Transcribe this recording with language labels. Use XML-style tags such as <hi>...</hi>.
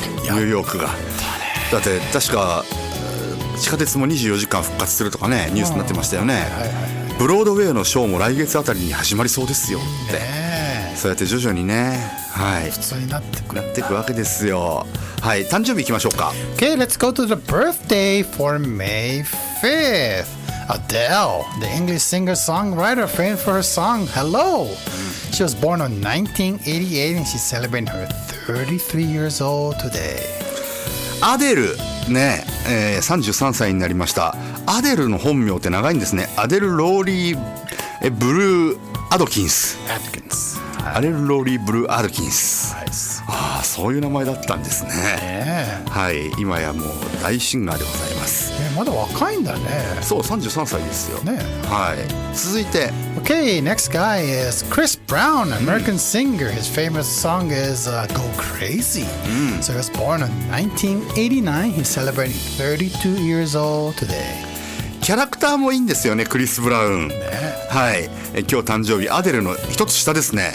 <ja>ニューヨークがだって確か地下鉄も24時間復活するとかね、ニュースになってましたよね。はいはいはい、ブロードウェイのショーも来月あたりに始まりそうですよって、そうやって徐々にね、はい、普通になっていくわけですよ。はい、誕生日いきましょうか。</ja> <en>Okay, let's go to the birthday for May 5th. Adele, the English singer-songwriter, famous for her song Hello. She was born in 1988 and she's celebrating her 33 years old today.</en> <ja>アデルね、33歳になりました。アデルの本名って長いんですね。アデル・ローリー・ブルー・アドキンス。アデル・ローリー・ブルー・アドキンス。ああ、そういう名前だったんですね。はい、今やもう大シンガーでございます。まだ若いんだね。そう、33歳ですよ。ね。はい。続いて。</ja> <en>Okay, next guy is Chris Brown, American singer. His famous song is Go Crazy. So he was born in 1989. He's celebrating 32 years old today.</en> <ja>キャラクターもいいんですよね、クリス・ブラウン。はい。今日誕生日、アデルの一つ下ですね。</ja>